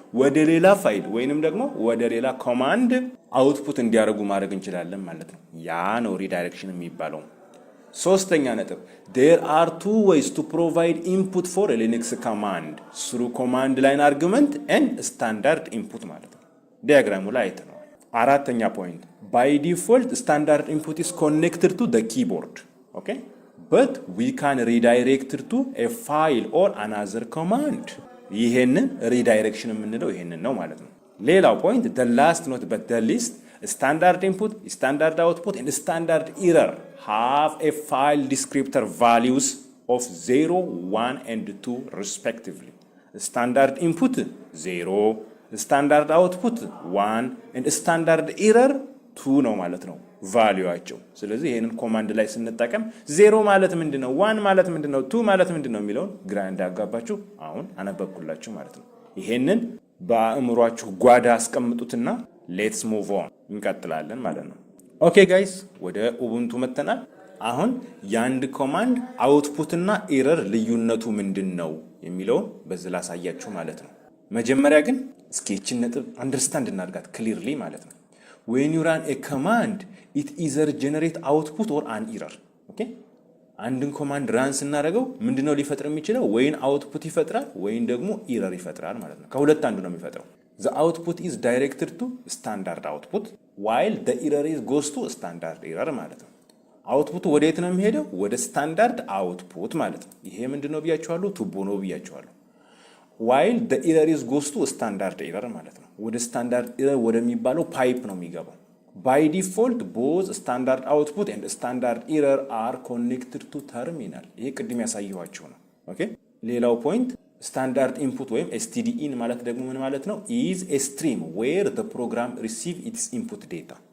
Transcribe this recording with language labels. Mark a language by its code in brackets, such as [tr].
[am] ወደ ሌላ ፋይል ወይንም ደግሞ ወደ ሌላ ኮማንድ አውትፑት እንዲያደርጉ ማድረግ እንችላለን ማለት ነው። ያ ነው ሪዳይሬክሽን የሚባለው። ሶስተኛ ነጥብ [en] there are 2 ways to provide input for a Linux command through command line argument and standard input [am] ማለት ነው። ዲያግራሙ ላይ አይተነዋል። አራተኛ ፖይንት [en] by default standard input is connected to the keyboard. Okay, but we can redirect to a file or another command. [am] ይሄንን ሪዳይሬክሽን የምንለው ይሄንን ነው ማለት ነው። ሌላው ፖይንት [en] the last not but the least standard input, standard output and standard error have a file descriptor values of 0, 1 and 2 respectively. Standard input 0, standard output 1 and standard error 2 [am] ነው ማለት ነው ቫልዩአቸው። ስለዚህ ይሄንን ኮማንድ ላይ ስንጠቀም 0 ማለት ምንድነው፣ 1 ማለት ምንድነው፣ 2 ማለት ምንድነው የሚለውን ግራ እንዳጋባችሁ አሁን አነበብኩላችሁ ማለት ነው። ይሄንን በአእምሯችሁ ጓዳ አስቀምጡትና ሌትስ ሙቭ ኦን እንቀጥላለን ማለት ነው። ኦኬ ጋይስ ወደ ኡቡንቱ መተናል። አሁን የአንድ ኮማንድ አውትፑትና ኤረር ልዩነቱ ምንድነው የሚለውን በዚህ ላሳያችሁ ማለት ነው። መጀመሪያ ግን እስኪ እቺን ነጥብ አንደርስታንድ እናድርጋት ክሊርሊ ማለት ነው። [en] when you run a command it either generate output or an error. [am] okay አንድን ኮማንድ ራን ስናደርገው ምንድነው ሊፈጥር የሚችለው? ወይን አውትፑት ይፈጥራል ወይን ደግሞ ኤረር ይፈጥራል ማለት ነው። ከሁለት አንዱ ነው የሚፈጥረው። [en] the output is directed to standard output while the error is goes to standard error [am] ማለት ነው። አውትፑቱ ወዴት ነው የሚሄደው? ወደ ስታንዳርድ አውትፑት ማለት ነው። ይሄ ምንድነው ብያችኋለሁ? ቱቦ ነው ብያችኋለሁ። [en] while the error is goes to standard error [am] ማለት ነው። ወደ ስታንዳርድ ኤረር ወደሚባለው ፓይፕ ነው የሚገባው። [en] by default both standard output and standard error are connected to terminal. [am] ይሄ ቅድም ያሳየኋችሁ ነው። ኦኬ ሌላው ፖይንት ስታንዳርድ ኢንፑት ወይም STDIN ማለት ደግሞ ምን ማለት ነው? [en] is a stream where the program receive its input data.